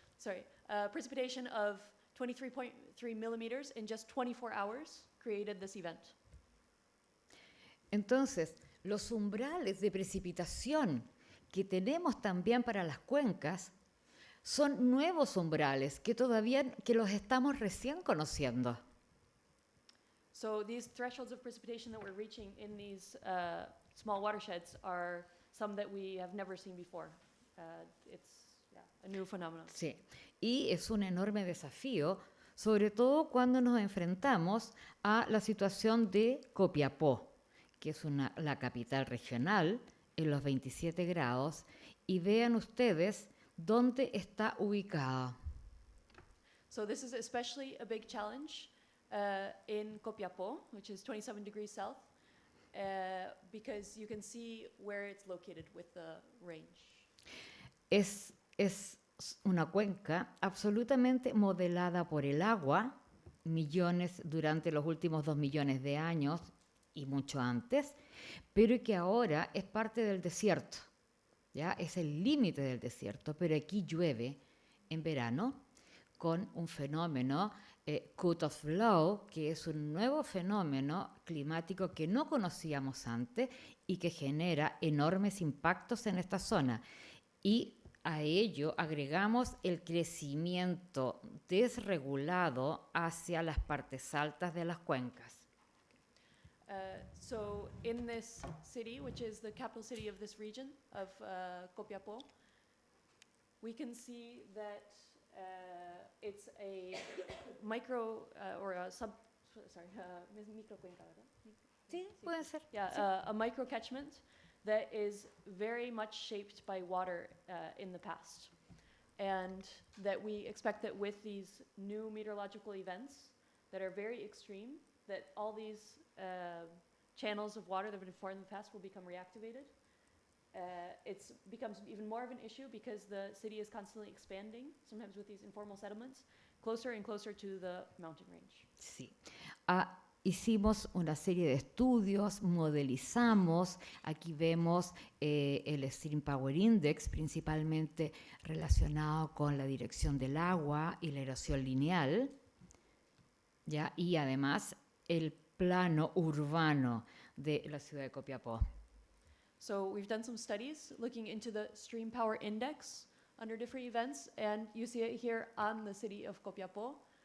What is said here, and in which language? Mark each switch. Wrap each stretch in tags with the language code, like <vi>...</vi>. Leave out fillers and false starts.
<en>Sorry, precipitation of 23.3 millimeters in just 24 hours created this event.</en> <es>Entonces, los umbrales de precipitación que tenemos también para las cuencas son nuevos umbrales que los estamos recién conociendo.</es> <en>So these thresholds of precipitation that we're reaching in these small watersheds are some that we have never seen before. It's a new phenomenon.</en> <es>Sí, y es un enorme desafío, sobre todo cuando nos enfrentamos a la situación de Copiapó, que es la capital regional, en los 27 grados, y vean ustedes dónde está ubicada.</es> <en>So this is especially a big challenge in Copiapó, which is 27 degrees south, because you can see where it's located with the range.</en> <es>Es una cuenca absolutamente modelada por el agua, durante los últimos 2 millones de años y mucho antes, pero que ahora es parte del desierto, ¿ya? Es el límite del desierto, pero aquí llueve en verano con un fenómeno cut-off low, que es un nuevo fenómeno climático que no conocíamos antes y que genera enormes impactos en esta zona. Y a ello agregamos el crecimiento desregulado hacia las partes altas de las cuencas.</es> <en>So in this city, which is the capital city of this region of Copiapó, we can see that it's a micro or a microcuenca,</en> <es>¿verdad? Sí, puede ser.</es> <en>Yeah, a micro catchment that is very much shaped by water in the past. And that we expect that with these new meteorological events that are very extreme, that all these channels of water that have been formed in the past will become reactivated. It becomes even more of an issue because the city is constantly expanding, sometimes with these informal settlements, closer and closer to the mountain range.</en> <es>Sí. Hicimos una serie de estudios, modelizamos, aquí vemos el Stream Power Index, principalmente relacionado con la dirección del agua y la erosión lineal, ¿ya? Y además el plano urbano de la ciudad de Copiapó.</es> <en>So we've done some studies looking into the stream power index under different events, and you see it here on the city of Copiapó.</en>